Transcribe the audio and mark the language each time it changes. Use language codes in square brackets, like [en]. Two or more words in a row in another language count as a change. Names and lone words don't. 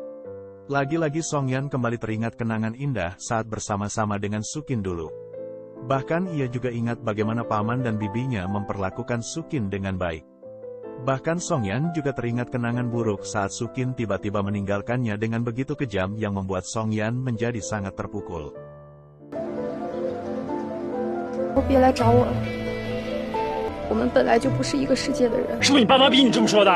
[id] Lagi-lagi Songyan kembali teringat kenangan indah saat bersama-sama dengan Sukin dulu. Bahkan ia juga ingat bagaimana paman dan bibinya memperlakukan Sukin dengan baik. Bahkan Songyan juga teringat kenangan buruk saat Sukin tiba-tiba meninggalkannya dengan begitu kejam yang membuat Songyan menjadi sangat terpukul. [zh] 别来找我了，我们本来就不是一个世界的人。是不是你爸妈逼你这么说的？